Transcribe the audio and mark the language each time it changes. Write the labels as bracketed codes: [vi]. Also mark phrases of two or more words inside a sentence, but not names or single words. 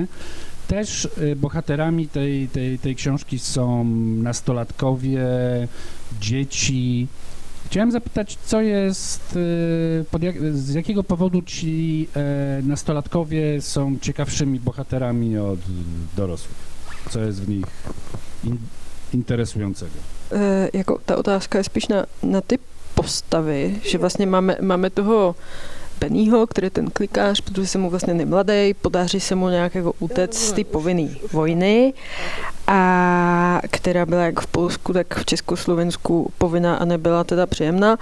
[pl] Też bohaterami tej książki są nastolatkowie, dzieci. Chciałem zapytać, co jest, z jakiego powodu ci nastolatkowie są ciekawszymi bohaterami od dorosłych? Co jest w nich interesującego? [cs] jako ta otázka je spíš na ty postavy, že vlastně máme toho Bennyho, který je ten klikář, protože se mu vlastně nemladej, podaří se mu nějak jako utéct z té povinné vojny, a která byla jak v Polsku, tak v Československu povinná a nebyla teda příjemná.